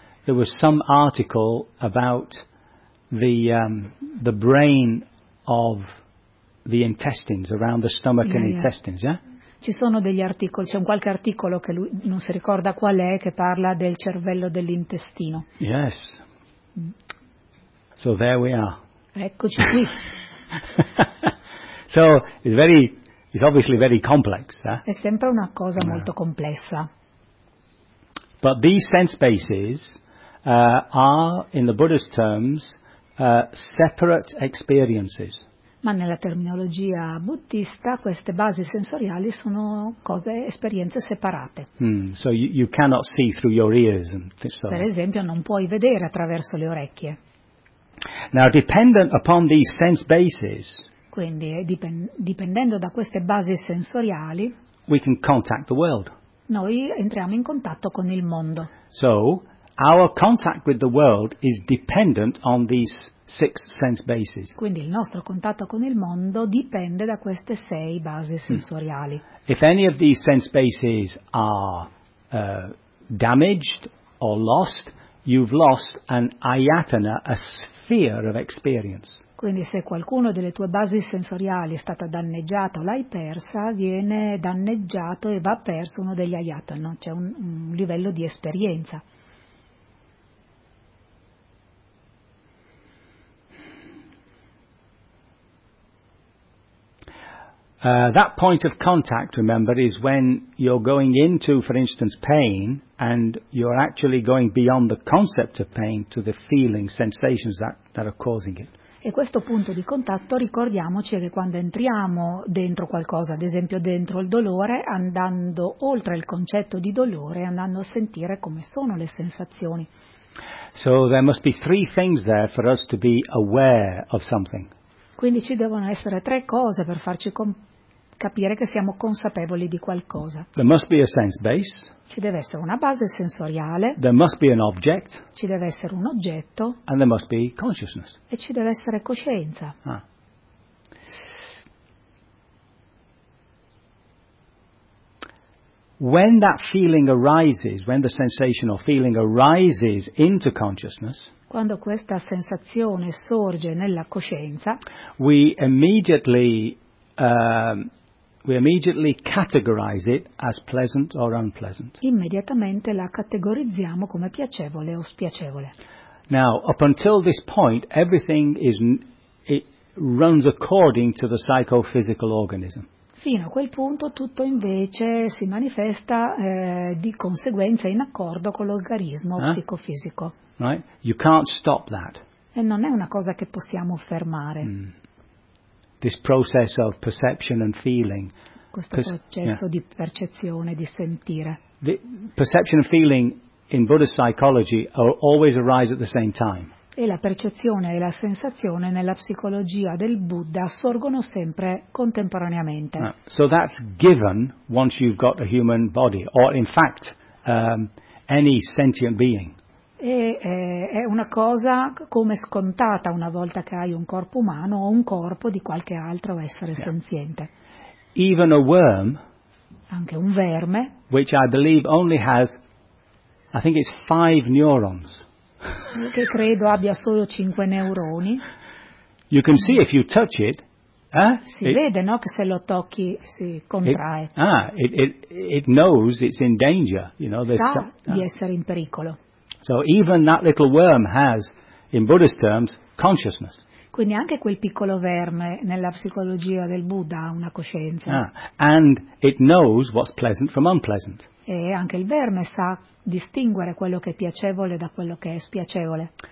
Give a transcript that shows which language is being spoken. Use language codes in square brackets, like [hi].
[en] There was some article about the brain of the intestines, around the stomach and intestines, yeah? [it] Ci sono degli articoli, c'è un qualche articolo che lui non si ricorda qual è, che parla del cervello dell'intestino. [en] Yes. So there we are. [it] Eccoci qui. [en] So it's obviously very complex. [it] È sempre una cosa molto complessa. [en] But these sense bases are, in the Buddhist terms, separate experiences. [it] Ma nella terminologia buddista queste basi sensoriali sono cose, esperienze separate. [en] So you cannot see through your ears. [it] Per esempio non puoi vedere attraverso le orecchie. [en] Now dependent upon these sense bases. [it] Quindi dipendendo da queste basi sensoriali. [en] We can contact the world. [it] Noi entriamo in contatto con il mondo. [en] So our contact with the world is dependent on these six sense bases. [it] Quindi il nostro contatto con il mondo dipende da queste sei basi sensoriali. [en] If any of these sense bases are damaged or lost, you've lost an ayatana, a sphere of experience. [it] Quindi se qualcuno delle tue basi sensoriali è stata danneggiata o l'hai persa, viene danneggiato e va perso uno degli ayatana, cioè un livello di esperienza. [en] That point of contact, remember, is when you're going into, for instance, pain, and you're actually going beyond the concept of pain to the feeling, sensations that are causing it. [it] E questo punto di contatto, ricordiamoci, è che quando entriamo dentro qualcosa, ad esempio dentro il dolore, andando oltre il concetto di dolore, andando a sentire come sono le sensazioni. [en] So there must be three things there for us to be aware of something. [it] Quindi ci devono essere tre cose per farci capire che siamo consapevoli di qualcosa. [en] There must be a sense base. [it] Ci deve essere una base sensoriale. [en] There must be an object. [it] Ci deve essere un oggetto. [en] And there must be consciousness. [it] E ci deve essere coscienza. Ah. [en] When that feeling arises, when the sensation or feeling arises into consciousness, [it] quando questa sensazione sorge nella coscienza, [en] we immediately categorize it as pleasant or unpleasant. [it] Immediatamente la categorizziamo come piacevole o spiacevole. [en] Now, up until this point, everything runs according to the psychophysical organism. [it] Fino a quel punto tutto invece si manifesta di conseguenza in accordo con l'organismo psicofisico. [en] Right? You can't stop that. [it] E non è una cosa che possiamo fermare. Mm. [en] This process of perception and feeling. [it] Questo processo di percezione, di sentire. [en] The perception and feeling in Buddhist psychology always arise at the same time. [it] E la percezione e la sensazione nella psicologia del Buddha sorgono sempre contemporaneamente. [en] So that's given once you've got a human body, or in fact any sentient being. [it] E è una cosa come scontata una volta che hai un corpo umano o un corpo di qualche altro essere senziente. [en] Even a worm, [it] anche un verme, [en] which I believe only has, I think it's 5 neurons. [it] Che credo abbia solo 5 neuroni. [en] You can see if you touch it, [it] vede, no, che se lo tocchi si contrae. [en] It knows it's in danger, you know, [it] sa di essere in pericolo. [en] So even that little worm has, in Buddhist terms, consciousness. [it] Quindi anche quel piccolo verme nella psicologia del Buddha ha una coscienza. [en] And it knows what's pleasant from unpleasant. [it] E anche il verme sa distinguere quello che è piacevole da quello che è spiacevole.